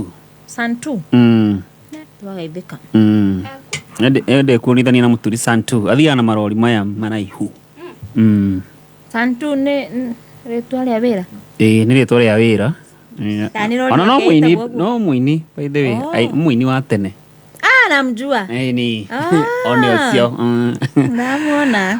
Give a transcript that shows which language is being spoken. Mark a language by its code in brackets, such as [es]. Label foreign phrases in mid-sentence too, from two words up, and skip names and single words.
[ki] Twageithĩka. Ende kuonithania na mũturi Santu. Athiaga na marori maya maraihu. Santu nĩ rĩtwa rĩa wĩra. Nĩ rĩtwa rĩa wĩra. Ona no mũini [en] by the way. [ki] Mũini wa tene. [sw] Namjua. [ki] Ni. One ũcio. [sw] Namuona.